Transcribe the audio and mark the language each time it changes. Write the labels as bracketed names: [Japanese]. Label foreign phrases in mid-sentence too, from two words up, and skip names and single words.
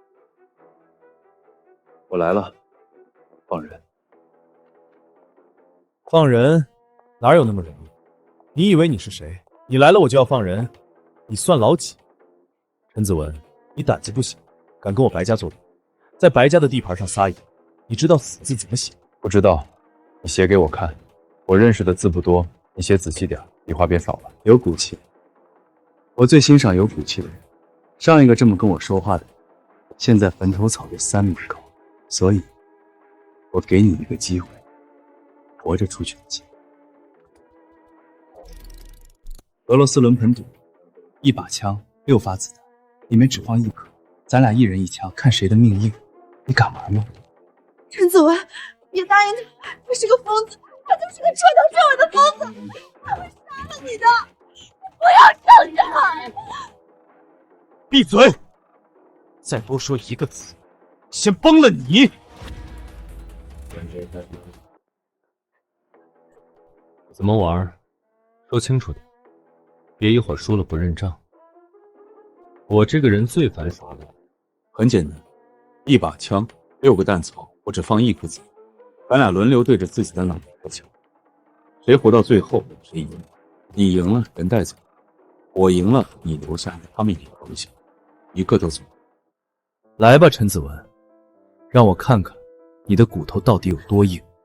[Chinese] 我來了，放人。放人？哪有那麼容易？你以為你是誰？你來了我就要放人？你算老幾？陳子文，你膽子不小，敢跟我白家作對，在白家的地盤上撒野。你知道死字怎麼寫？不知道，你寫給我看。我認識的字不多，你寫仔細點，筆畫別少了。有骨氣。我最欣賞有骨氣的人。上一個這麼跟我說話的人，現在墳頭草就3米高，所以，我給你一個機會，活着出去的機會。俄羅斯輪盤賭，1把槍，6發子彈，裡面只放1顆，咱倆1人1槍，看誰的命硬。你敢玩嗎？陳子文，別答應他，他是個瘋子，他就是個徹頭徹尾的瘋子，他會殺了你的。要郑志海！闭嘴！再多说一个字，先崩了你！怎么玩？说清楚点，别一会儿输了不认账。我这个人最烦耍赖。很简单，1把枪，6个弹草，我只放1颗子弹，咱俩輪流對着自己的腦袋開槍，誰活到最後誰贏。你贏了，人帶走；我贏了，你留下，他們也留下，一個都走。來吧，陳子文，讓我看看你的骨頭到底有多硬。